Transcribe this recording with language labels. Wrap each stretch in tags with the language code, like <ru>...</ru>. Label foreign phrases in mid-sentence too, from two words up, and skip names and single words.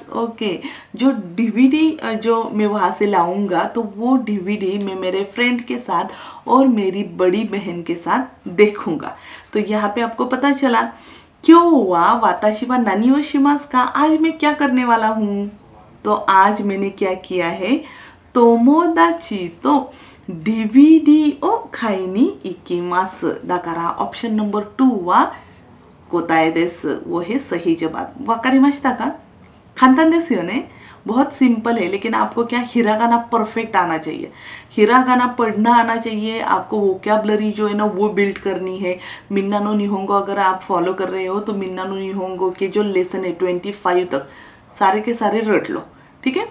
<hi>ओके, जो डीवीडी जो मैं वहाँ से लाऊंगा, तो वो डीवीडी मैं मेरे फ्रेंड के साथ और मेरी बड़ी बहन के साथ देखूंगा। तो यहाँ पे आपको पता चला क्यों हुआ</hi> <ja>私は何をしますか,</ja> <hi>आज मैं क्या करने वाला हूँ। तो आज मैंने क्या किया है,</hi> <ja>友達とDVDを買いに行きます。だからオプションナンバー2は答えです。</ja> <hi>वो है सही जवाब।</hi> <ja>わかりましたか?簡単ですよね,</ja> <hi>बहुत सिंपल है, लेकिन आपको क्या हिरागाना परफेक्ट आना चाहिए, हिरागाना पढ़ना आना चाहिए आपको, वोकैबुलरी जो है ना वो बिल्ड करनी है। मिन्ना नो निहोंगो अगर आप फॉलो कर रहे हो तो मिन्ना नो निहोंगो के जो लेसन है 25 तक सारे के सारे रट लो, ठीक है।</hi>